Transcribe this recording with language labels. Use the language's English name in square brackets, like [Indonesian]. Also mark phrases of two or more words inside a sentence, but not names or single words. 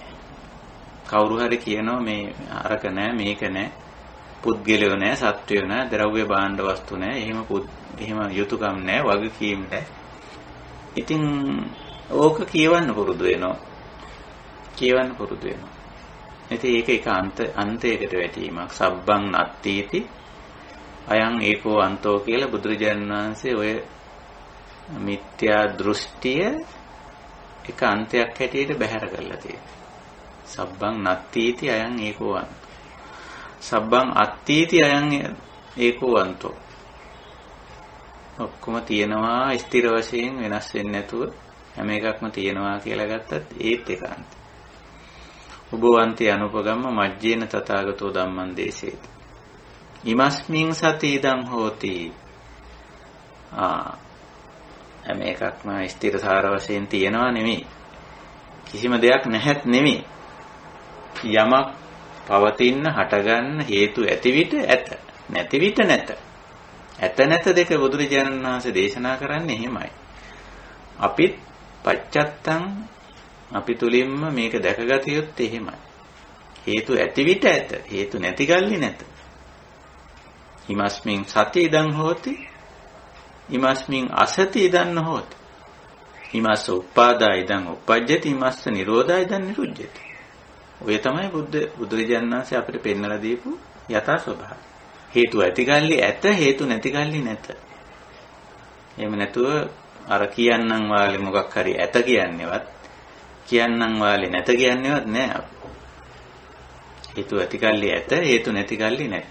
[Sinhala] කවුරු හරි කියනවා මේ අරක නැහැ, මේක නැහැ, පුද්ගලයෝ නැහැ, සත්වයෝ නැහැ, ද්‍රව්‍ය භාණ්ඩ වස්තු නැහැ, එහෙම යුතුයකම් නැහැ, වගකීම් නැහැ. ඉතින් ඕක කියවන්න පුරුදු වෙනවා. ඉතින් ඒක එක අන්තයකට වැටීමක්. [Pali] සබ්බං නත්තිති අයං ඒකෝ අන්තෝ [Sinhala] කියලා බුදුරජාණන් වහන්සේ ඔය මිත්‍යා දෘෂ්ටිය එක අන්තයක් හැටියට බැහැර කරලා තියෙනවා. [Pali] සබ්බං නත්තිති අයං ඒකෝ අන්තෝ. සබ්බං අත්තිති අයං ඒකෝ අන්තෝ. [Sinhala] ඔක්කොම තියෙනවා ස්ථිර වශයෙන් වෙනස් වෙන්නේ නැතුව හැම එකක්ම තියෙනවා කියලා ගත්තත් ඒත් ඒකාන්ත. [Pali] උභවන්ති අනුපගම්ම මජ්ජේන තථාගතෝ ධම්මං දේශේති. ඉමස්මින් සති ඉදං හෝති. [Sinhala] හැම එකක්ම ස්ථිරසාර වශයෙන් තියෙනවා නෙමෙයි. කිසිම දෙයක් නැහැත් නෙමෙයි. යමක් පවතින හටගන්න හේතු ඇති විට ඇත, නැති විට නැත. ඇත නැත දෙක බුදුරජාණන් වහන්සේ දේශනා කරන්නේ එහෙමයි. අපිත් පච්චත්තං අපි තුලින්ම මේක දැකගත යුත්තේ එහෙමයි. හේතු ඇති විට ඇත, හේතු නැති ගල්ලි නැත. [Pali] ඉමස්මින් සති ඉදං හෝති, ඉමස්මින් අසති ඉදං නොහෝති. ඉමස්ස උප්පාදා ඉදං උප්පජ්ජති, ඉමස්ස නිරෝධා ඉදං නිරුජ්ජති. [Sinhala] ඔය තමයි බුදුරජාණන් වහන්සේ අපිට පෙන්වලා දීපු යථා ස්වභාවය. හේතු ඇතිගල්ලි ඇත, හේතු නැතිගල්ලි නැත. එහෙම නැතුව අර කියන්නම් වාලේ මොකක් හරි ඇත කියන්නේවත් කියන්නම් වාලේ නැත කියන්නේවත් නෑ. හේතු ඇතිගල්ලි ඇත, හේතු නැතිගල්ලි නැත.